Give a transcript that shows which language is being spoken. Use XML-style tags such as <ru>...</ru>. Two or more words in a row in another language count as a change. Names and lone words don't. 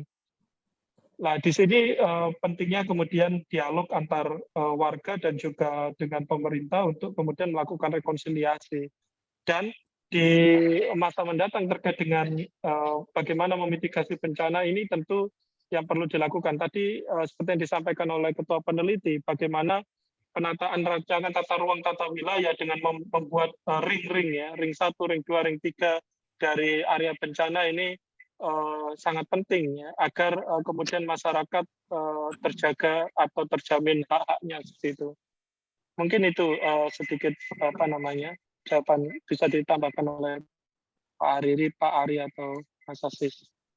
<id>Nah, di sini pentingnya kemudian dialog antar warga dan juga dengan pemerintah untuk kemudian melakukan rekonsiliasi. Dan di masa mendatang terkait dengan bagaimana memitigasi bencana ini tentu yang perlu dilakukan. Tadi seperti yang disampaikan oleh Ketua Peneliti, bagaimana penataan rancangan tata ruang tata wilayah dengan membuat ring-ring ya, ring 1, ring 2, ring 3 dari area bencana ini sangat penting ya, agar kemudian masyarakat terjaga atau terjamin hak-haknya seperti itu. Mungkin itu sedikit jawaban bisa ditambahkan oleh Pak Ariri, Pak Ari atau Mas Asis.</id>